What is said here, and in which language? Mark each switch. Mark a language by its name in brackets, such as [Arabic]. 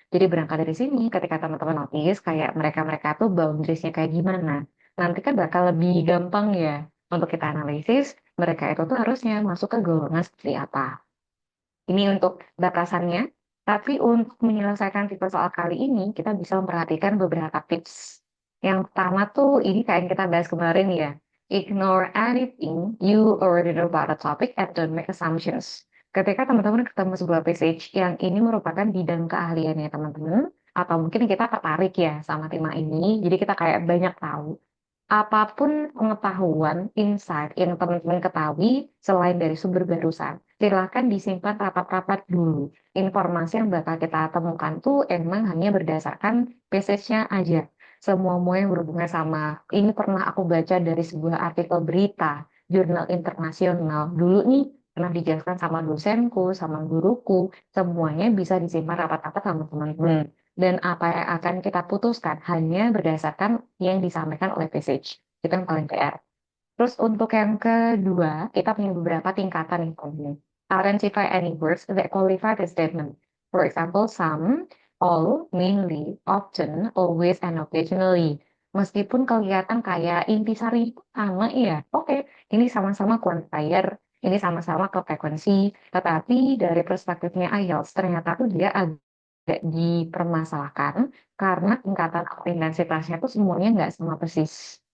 [Indonesian] Jadi berangkat dari sini, ketika teman-teman notice kayak mereka-mereka tuh boundariesnya kayak gimana, nanti kan bakal lebih gampang ya untuk kita analisis mereka itu tuh harusnya masuk ke golongan seperti apa. Ini untuk batasannya. Tapi untuk menyelesaikan tipe soal kali ini, kita bisa memperhatikan beberapa tips. Yang pertama tuh, ini kayak yang kita bahas kemarin ya. [English] Ignore anything you already know about the topic and don't make assumptions. [Indonesian] Ketika teman-teman ketemu sebuah passage yang ini merupakan bidang keahliannya teman-teman, atau mungkin kita tertarik ya sama tema ini, jadi kita kayak banyak tahu. apapun pengetahuan, insight yang teman-teman ketahui selain dari sumber barusan, silakan disimpan rapat-rapat dulu. Informasi yang bakal kita temukan tuh emang hanya berdasarkan passage-nya aja. Semua yang berhubungan sama ini pernah aku baca dari sebuah artikel berita jurnal internasional. Dulu nih pernah dijelaskan sama dosenku, sama guruku, semuanya bisa disimpan rapat-rapat sama teman-teman. Dan apa yang akan kita putuskan hanya berdasarkan yang disampaikan oleh PSH. Itu yang paling PR. Terus untuk yang kedua, kita punya beberapa tingkatan yang penting. [English] Identify any words that qualify the statement. For example, some, all, mainly, often, always, and occasionally. [Indonesian] Meskipun kelihatan kayak intisari itu sama ya, oke, ini sama-sama quantifier, ini sama-sama ke frekuensi, tetapi dari perspektifnya IELTS, ternyata tuh dia agak dipermasalahkan karena tingkatan atau intensitasnya tuh semuanya nggak sama persis.